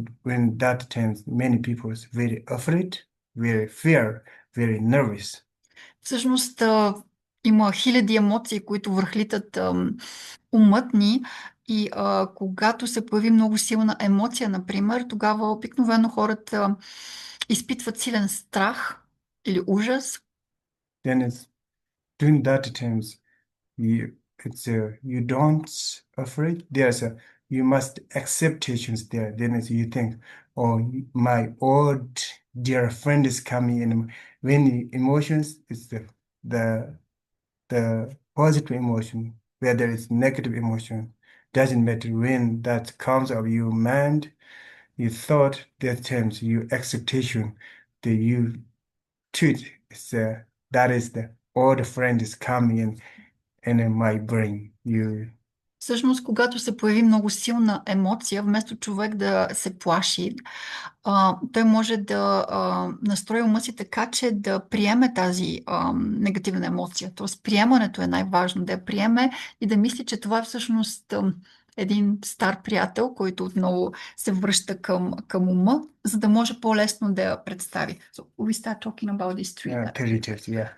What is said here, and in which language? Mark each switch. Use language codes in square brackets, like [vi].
[en] When that times many people is very afraid, very fear, very nervous. [bg] Всъщност има хиляди емоции, които върхлитат умът ни и когато се появи много силна емоция, например, тогава обикновено хората изпитват силен страх или ужас. [en] Then it's during that times you don't afraid. You must acceptations there. Then you think, oh, my old dear friend is coming, and when emotions is the positive emotion, whether it's negative emotion, doesn't matter. When that comes of your mind, you thought that times your expectation that you treat is that is the old friend is coming in my brain. [bg] Всъщност, когато се появи много силна емоция, вместо човек да се плаши, той може да настрои ума си така, че да приеме тази негативна емоция. Тоест, приемането е най-важно, да я приеме и да мисли, че това е всъщност един стар приятел, който отново се връща към ума, за да може по-лесно да я представи. [en] So, we start talking about these three.